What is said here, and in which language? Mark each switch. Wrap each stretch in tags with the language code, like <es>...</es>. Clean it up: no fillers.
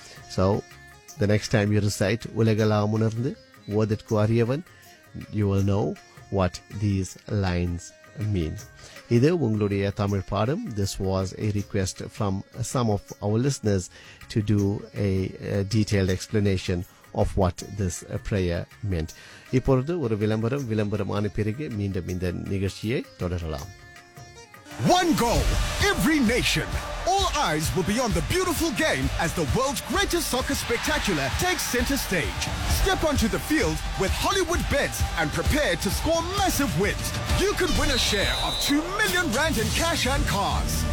<en>So, the next time you recite Ulagalamunarndu Odatku Ariyavan, you will know what these lines mean.</en> <ta>Idhu ungaludaiya Tamil paadam.</ta> <en>This was a request from some of our listeners to do a detailed explanation of what this prayer meant.</en> <ta>இப்பொழுது ஒரு விளம்பரம். விளம்பரமான பிறகு மீண்டும் இந்த நிகழ்ச்சியை தொடரலாம்.</ta> <en>One goal, every nation. All eyes will be on the beautiful game as the world's greatest soccer spectacular takes center stage. Step onto the field with Hollywood Bets and prepare to score massive wins. You could win a share of 2 million rand in cash and cars.</en>